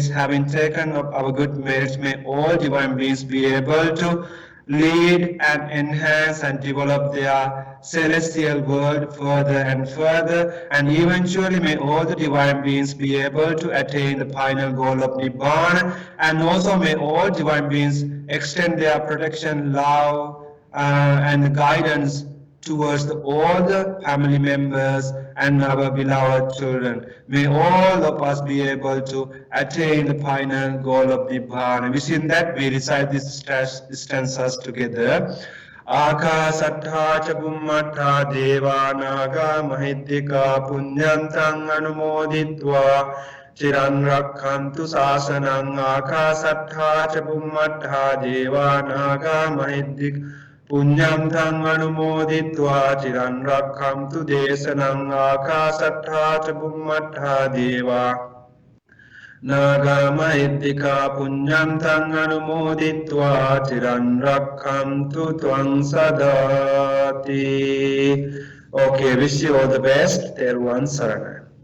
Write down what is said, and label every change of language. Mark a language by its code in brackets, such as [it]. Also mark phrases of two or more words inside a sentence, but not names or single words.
[en] Having taken of our good merits, may all divine beings be able to lead and enhance and develop their celestial world further and further, and eventually may all the divine beings be able to attain the final goal of Nibbana, and also may all divine beings extend their protection, love, and guidance towards all the family members and our beloved children. May all of us be able to attain the final goal of Nibbana. Within that, we recite these stanzas together. [pi] Akasattha ca bhummattha devanaga mahiddhika punyantang anumoditva chiran rakkhantu sasanang. Akasattha ca bhummattha devanaga mahiddhika Punyam thang anumoditva chiran rakkhamtu desanam. Akasattha ca bhummattha deva naga mahiddhika punyam thang anumoditva chiran rakkhamtu tvang sadati. [en] Okay, wish you all the best. [pi] Dhamma Sarana.